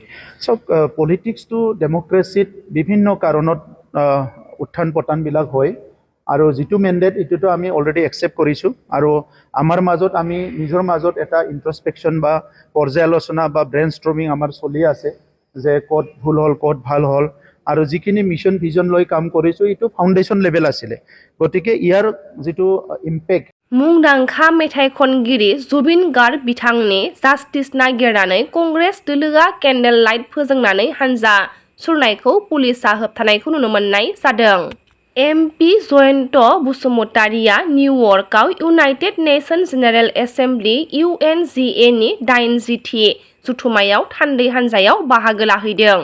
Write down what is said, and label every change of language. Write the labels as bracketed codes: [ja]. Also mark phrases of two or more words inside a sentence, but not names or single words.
[as] চব পলিটিক্সটো ডেমক্ৰেচিত বিভিন্ন কাৰণত উত্থান পতনবিলাক হয় আৰু যিটো মেণ্ডেট এইটোতো আমি অলৰেডি একচেপ্ট কৰিছোঁ আৰু আমাৰ মাজত আমি নিজৰ মাজত এটা ইন্ট্ৰস্পেকশ্যন বা পৰ্যালোচনা বা [en] brain storming [as] আমাৰ চলি আছে যে ক'ত ভুল হ'ল ক'ত ভাল হ'ল আৰু যিখিনি [en] mission vision [as] লৈ কাম কৰিছোঁ এইটো [en] foundation level [as] আছিলে গতিকে ইয়াৰ যিটো ইম্পেক্ট। [brx] मुंदांखा मेथाइ खनगिरि जुबिन गार्ग बिथांनि जास्टिस नागिरनानै कंग्रेस दोलोआ [en] candle light [brx] फोजोंनानै हानजा सुरनायखौ पुलिसआ होबथानायखौ नुनो मोननाय जादों। एमपि जयन्त बसुमतारीया निउयर्कआव इउनाइटेड नेशन जेनेरेल एसेम्बलि UNGA नि 80थि जथुमायाव थान्दै हानजायाव बाहागो लाहैदों।